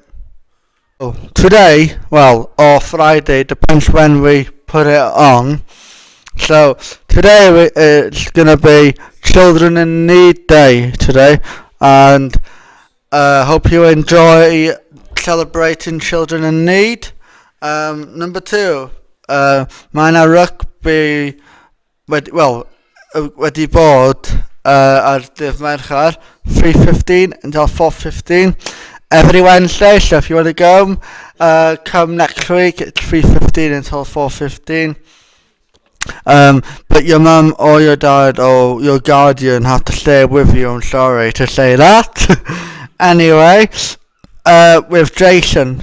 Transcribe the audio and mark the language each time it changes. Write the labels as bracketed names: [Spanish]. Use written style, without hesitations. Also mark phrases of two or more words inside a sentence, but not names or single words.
[English] Today, well, or Friday, depends when we put it on. So today it's gonna be Children in Need Day today, and hope you enjoy celebrating children in need. [Welsh] Number 2, Minor Rugby wedi bod ar dydd Mercher 3:15 [English] until 4:15 every Wednesday. So if you want to go, come next week. It's 3:15 until 4:15. But your mum or your dad or your guardian have to stay with you. I'm sorry to say that. Anyway, with Jason.